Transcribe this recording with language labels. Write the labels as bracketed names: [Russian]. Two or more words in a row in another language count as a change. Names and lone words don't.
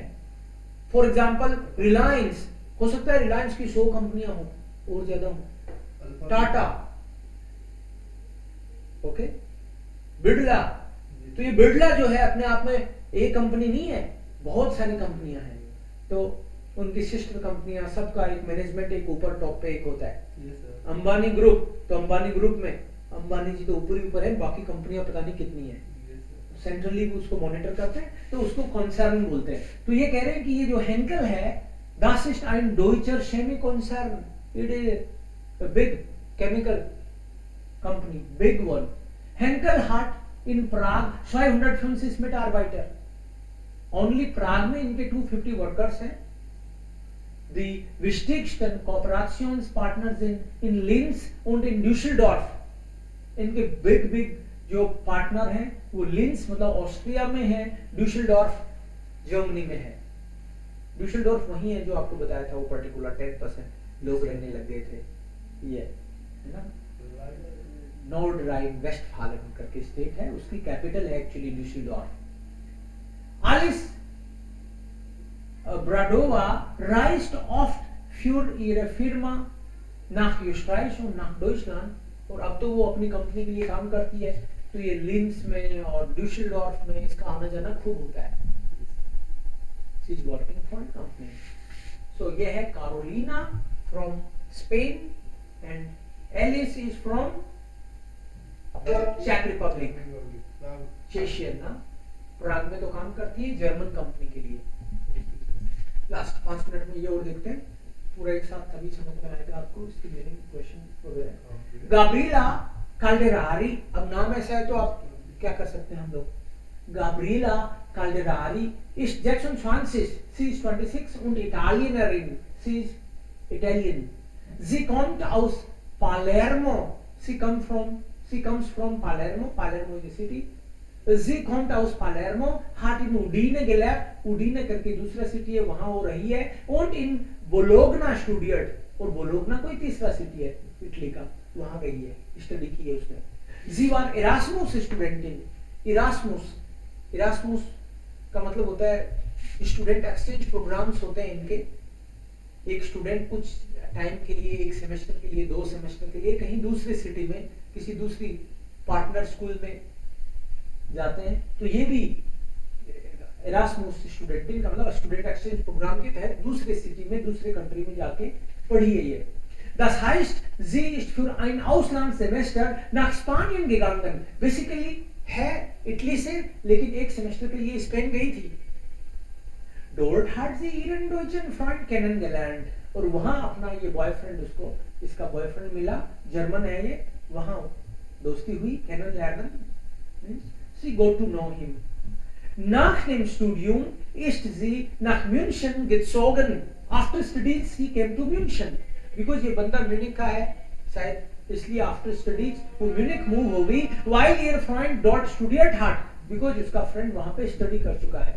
[English] for example [Hindi] रिलायंस, हो सकता है रिलायंस की 100 कंपनियां हो और ज्यादा हो, टाटा, ओके, बिड़ला, तो ये बिड़ला जो है अपने आप में एक कंपनी नहीं है, बहुत सारी कंपनियां हैं, तो उनकी [English] sister companies, [Hindi] सबका एक मैनेजमेंट एक ऊपर टॉप पे एक होता है। अंबानी ग्रुप, तो अंबानी ग्रुप में अंबानी जी तो ऊपर ही ऊपर है, बाकी कंपनियां पता नहीं कितनी है, सेंट्रली उसको मॉनिटर करते हैं, तो उसको कॉन्सर्न बोलते हैं। तो ये कह रहे हैं कि ये जो हेंकल है, [German] das ist ein deutscher Chemiekonzern, [English] it is a big chemical company, big one। [German] Henkel hat in Prague 250 Mitarbeiter, [Hindi] ओनली प्राग में इनके 250 वर्कर्स हैं। [German] Die wichtigsten Kooperationspartners in Linz und in Düsseldorf, [Hindi] इनके [English] big big [Hindi] जो पार्टनर हैं वो लिंस मतलब ऑस्ट्रिया में है, ड्यूसेल्डॉर्फ जर्मनी में है। ड्यूसेल्डॉर्फ वही है जो आपको बताया था, वो पर्टिकुलर 10% लोग रहने लग गए थे, ये है ना, नॉर्ड राइन वेस्टफालन करके स्टेट है, उसकी कैपिटल है एक्चुअली ड्यूसेल्डॉर्फ। [German] Alice Bradova reist oft für ihre Firma nach Österreich und nach Deutschland, [Hindi] और अब तो वो अपनी कंपनी के लिए काम करती है, तो ये लिंस में और ड्यूसेल्डॉर्फ में इसका आना जाना खूब होता है। [English] She is working for a company. So [Hindi] ये है [English] कैरोलिना from Spain and Alice is from Czech Republic, [Hindi] चेशियन ना, प्राग में तो काम करती है जर्मन कंपनी के लिए। लास्ट 5 मिनट में ये और देखते हैं, पूरा एक साथ तभी समझ में आएगा आपको इसकी मीनिंग, क्वेश्चन वगैरह। गाब्रिएला काल्डेरारी, अब नाम ऐसा है तो आप क्या कर सकते हैं हम लोग, [German] Gabriela Calderari ist 26, sie ist 26 und Italienerin, sie ist Italian. Sie kommt aus Palermo, sie [English] comes from Palermo, Palermo is a city. [German] Sie kommt aus Palermo, hat in Udine gelebt, Udine [Hindi] करके दूसरा सिटी है वहां वो रही है, [German] und in Bologna studiert, [Hindi] और बोलोगना कोई तीसरा सिटी है इटली का, वहां गई है, स्टडी की है उसने। [German] Sie war Erasmus Studentin, [Hindi] Erasmus का मतलब होता है [English] student exchange programs [Hindi] होते हैं इनके, एक स्टूडेंट कुछ टाइम के लिए, एक सेमेस्टर के लिए, 2 सेमेस्टर के लिए कहीं दूसरे सिटी में किसी दूसरी [English] partner school [Hindi] में जाते हैं, तो ये भी एरास्मुस स्टूडेंटिंग का मतलब [English] student exchange program [Hindi] के तहत दूसरे सिटी में, दूसरे कंट्री में जाके पढ़ी है ये। [German] Das heißt, sie ist für ein Auslandssemester nach Spanien gegangen. [Hindi] Basically है इटली से, लेकिन एक सेमेस्टर के लिए स्पेन गई थी। [German] Dort hat sie ihren deutschen Freund kennengelernt, [Hindi] और वहां अपना ये बॉयफ्रेंड, उसको इसका बॉयफ्रेंड मिला, जर्मन है ये, वहां दोस्ती हुई, [English] kennenlernen, sie got to know him. [German] Nach dem Studium ist sie nach München gezogen. [English] After studies he came to München, because [Hindi] ये बंदा म्यूनिख का है शायद, इसलिए [English] after studies [Hindi] वो म्यूनिख मूव हो गई, [German] while ihr Freund dort studiert hat, [Hindi] because उसका फ्रेंड वहां पे स्टडी कर चुका है।